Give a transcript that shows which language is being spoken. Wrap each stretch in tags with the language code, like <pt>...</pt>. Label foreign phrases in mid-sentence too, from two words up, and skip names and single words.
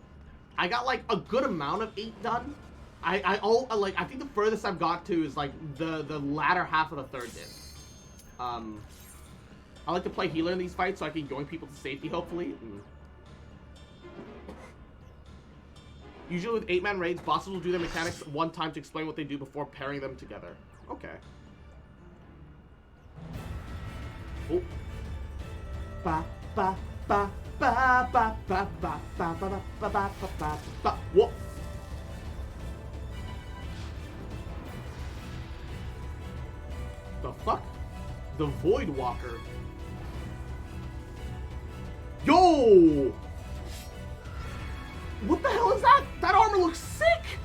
<en>I got, like, a good amount of 8 done. I think the furthest I've got to is, like, the latter half of the 3rd disc. I like to play healer in these fights so I can yoink people to safety, hopefully. Usually with 8-man raids, bosses will do their mechanics one time to explain what they do before pairing them together. Okay. Oh. Ba ba ba ba ba ba ba ba ba ba ba ba ba ba. Whoa. The fuck? The Void Walker. Yo! What the hell is that? That armor looks sick!</en>